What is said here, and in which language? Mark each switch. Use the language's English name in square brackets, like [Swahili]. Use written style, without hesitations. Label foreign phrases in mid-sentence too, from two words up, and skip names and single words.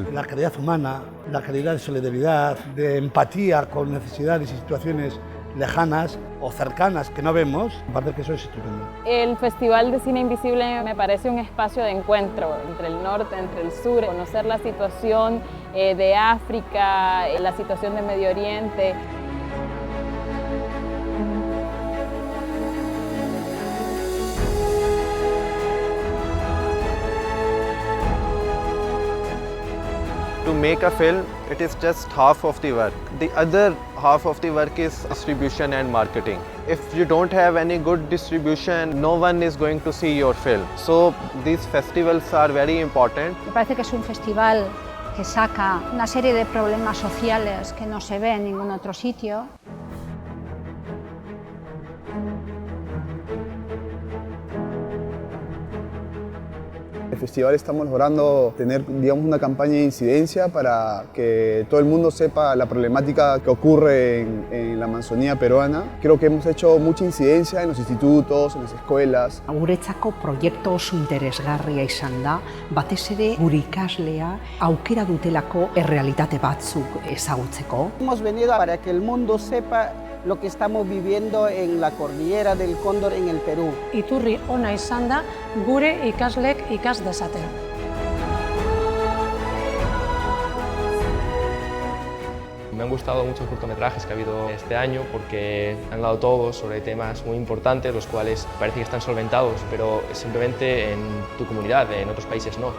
[Spanish] La calidad humana, la calidad de solidaridad, de empatía con necesidades y situaciones lejanas o cercanas que no vemos, me parece que eso es estupendo. El Festival de Cine Invisible me parece un espacio de encuentro entre el norte, entre el sur, conocer la situación de África, la situación de Medio Oriente. [English] To make a film, it is just half of the work. The other half of the work is distribution and marketing. If you don't have any good distribution, no one is going to see your film. So these festivals are very important. [Spanish] Me parece que es un festival que saca una serie de problemas sociales que no se ve en ningún otro sitio. El festival estamos logrando tener, digamos, una campaña de incidencia para que todo el mundo sepa la problemática que ocurre en la Amazonía peruana. Creo que hemos hecho mucha incidencia en los institutos, en las escuelas. [Basque] Guretzako proiektu oso interesgarria izan da, batez ere gure ikaslea aukera dutelako errealitate batzuk ezagutzeko. [Spanish] Hemos venido para que el mundo sepa lo que estamos viviendo en la cordillera del Cóndor en el Perú. [Basque] Iturri ona izan da gure ikaslek ikas dezaten. [Spanish] Me han gustado muchos cortometrajes que ha habido este año porque han dado todos sobre temas muy importantes, los cuales parece que están solventados, pero simplemente en tu comunidad, en otros países no.